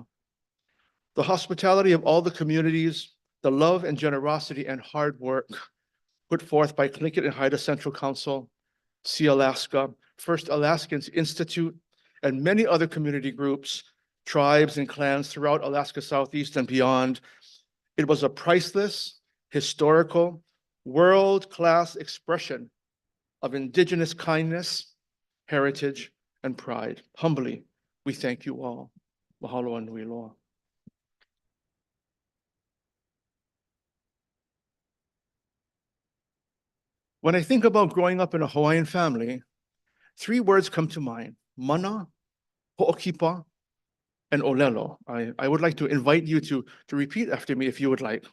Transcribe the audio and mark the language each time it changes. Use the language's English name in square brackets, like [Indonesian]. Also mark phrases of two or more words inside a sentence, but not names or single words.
[English] The hospitality of all the communities, the love and generosity and hard work put forth by Tlingit and Haida Central Council, See Alaska, First Alaskans Institute, and many other community groups, tribes and clans throughout Alaska Southeast and beyond. It was a priceless, historical, world-class expression of indigenous kindness, heritage, and pride. Humbly, we thank you all. [Hawaiian] Mahalo nui loa. [English] When I think about growing up in a Hawaiian family, 3 words come to mind: mana, ho'okipa, and olelo. I would like to invite you to repeat after me if you would like.